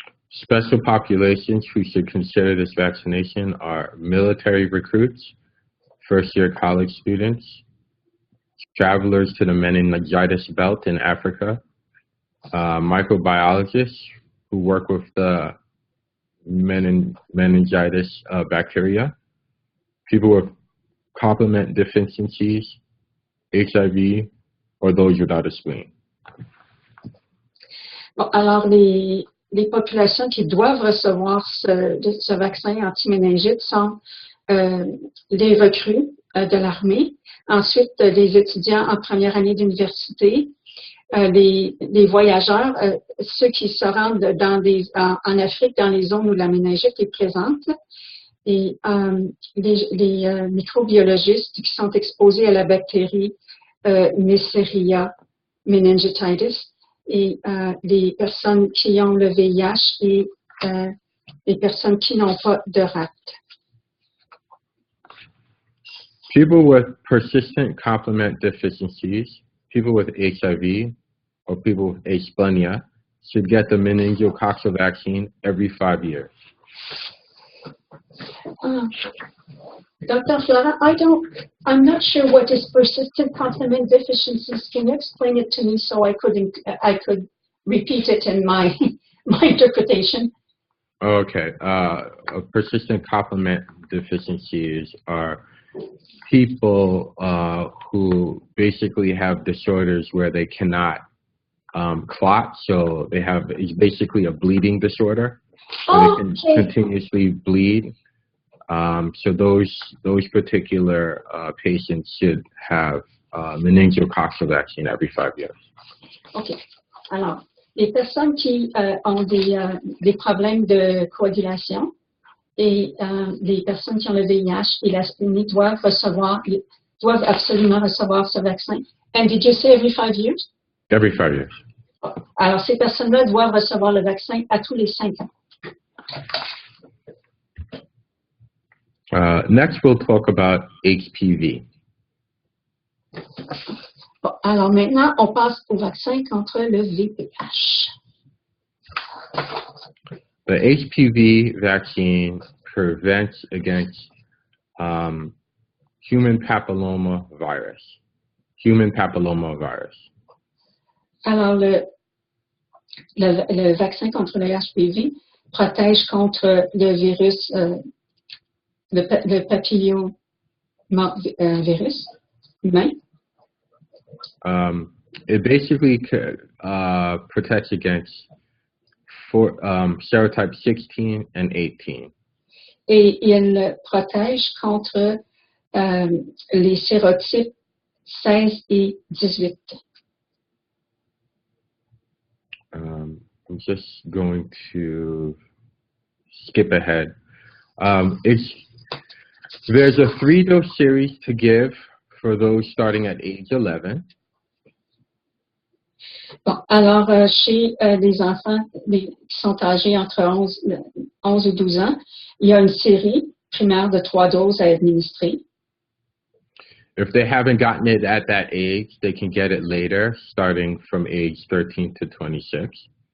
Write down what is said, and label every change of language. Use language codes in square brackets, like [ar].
[en] Special populations who should consider this vaccination are military recruits, first-year college students, travelers to the meningitis belt in Africa, microbiologists who work with the meningitis bacteria, people with complement deficiencies, HIV, or those without a spleen. [fr] Bon, alors, les populations qui doivent recevoir ce vaccin anti-méningite sont les recrues de l'armée, ensuite les étudiants en première année d'université, les voyageurs, ceux qui se rendent en Afrique dans les zones où la méningite est présente, et les microbiologistes qui sont exposés à la bactérie Neisseria meningitidis, et les personnes qui ont le VIH et les personnes qui n'ont pas de RAT. [en] People with persistent complement deficiencies, people with HIV, or people with asplenia should get the meningococcal vaccine every 5 years. Dr. Fleurant, I'm not sure what is persistent complement deficiencies. Can you explain it to me so I could repeat it in my interpretation? Okay. Persistent complement deficiencies are people who basically have disorders where they cannot clot, so it's basically a bleeding disorder. So they can continuously bleed. So those particular patients should have meningococcal vaccine every 5 years. OK. [fr] Alors, les personnes qui ont des problèmes de coagulation et les personnes qui ont le VIH et l'aspénie doivent absolument recevoir ce vaccin. [en] And did you say every 5 years? Every 5 years. [fr] Alors, ces personnes-là doivent recevoir le vaccin à tous les 5 ans. [en] Next, we'll talk about HPV. [fr] Bon, alors maintenant, on passe au vaccin contre le VPH. [en] The HPV vaccine prevents against human papillomavirus. Human papillomavirus. [fr] Alors, le vaccin contre le HPV protège contre le virus, le papillomavirus humain. [en] It basically protects against serotype 16 and 18. [fr] Et il protège contre les sérotypes 16 et 18. [en] I'm just going to skip ahead. There's a 3-dose series to give for those starting at age 11. [fr] Bon, alors, chez les enfants qui sont âgés entre 11 et 12 ans, il y a une série primaire de 3 doses à administrer. [en] If they haven't gotten it at that age, they can get it later, starting from age 13 to 26.